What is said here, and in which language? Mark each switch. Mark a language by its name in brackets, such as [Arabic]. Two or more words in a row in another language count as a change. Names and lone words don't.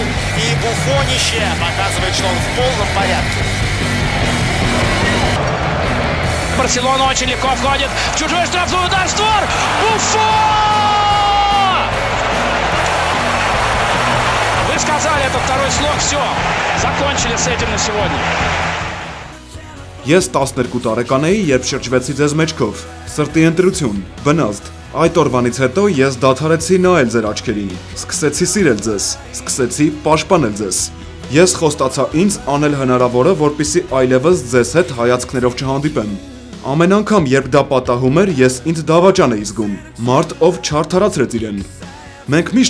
[Russian] И Буфонище показывает, что он в полном порядке. Барселона очень легко входит в чужой штрафной удар в створ. Буфон! Вы сказали, это второй слог, все. Закончили с этим на сегодня. [Armenian] Ես 12 տարեկան էի, երբ շրջվեցի ձեզ մեջքով, սրտի ընտրություն, բնազդ։ Այդ օրվանից հետո ես դադարեցի նայել ձեր աչքերին, սկսեցի սիրել ձեզ, սկսեցի պաշտպանել ձեզ։ Ես խոստացա ինձ անել հնարավորը, որպեսզի այլևս ձեզ հետ հայացքներով չհանդիպեմ։ Ամեն անգամ, երբ դա պատահում էր, ես ինձ դավաճան էի զգում, մարդ, ով չարդարացրեց իրեն։ Մենք միշտ